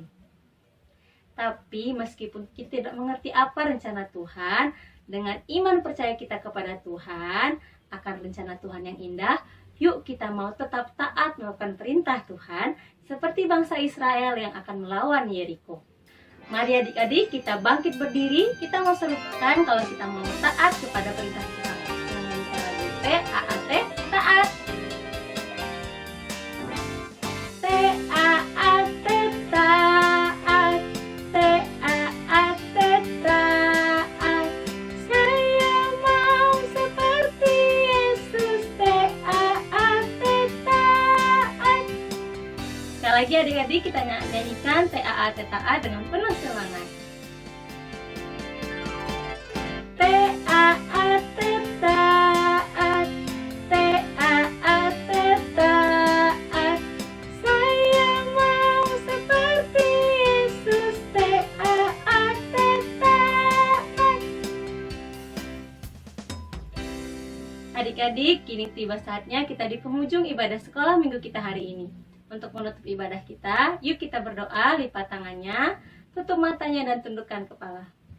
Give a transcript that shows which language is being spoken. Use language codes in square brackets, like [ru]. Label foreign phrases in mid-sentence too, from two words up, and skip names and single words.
[id] Tapi meskipun kita tidak mengerti apa rencana Tuhan, dengan iman percaya kita kepada Tuhan akan rencana Tuhan yang indah, yuk kita mau tetap taat melakukan perintah Tuhan seperti bangsa Israel yang akan melawan Yeriko. Mari adik-adik kita bangkit berdiri, kita mau serukan kalau kita mau taat kepada perintah Tuhan. Dengan cara T-A-A-T, taat. T-A-A-T, taat. T-A-A-T, taat. Saya mau seperti Yesus. T-A-A-T, taat. Sekali lagi adik-adik kita nyanyikan T-A-A-T, taat dengan penuh semangat. T-A-A-T, taat. T-A-A-T, taat. Saya mau seperti Yesus. T-A-A-T, taat. Adik-adik, kini tiba saatnya kita di penghujung ibadah sekolah minggu kita hari ini. Untuk menutup ibadah kita, yuk kita berdoa, lipat tangannya, tutup matanya dan tundukkan kepala.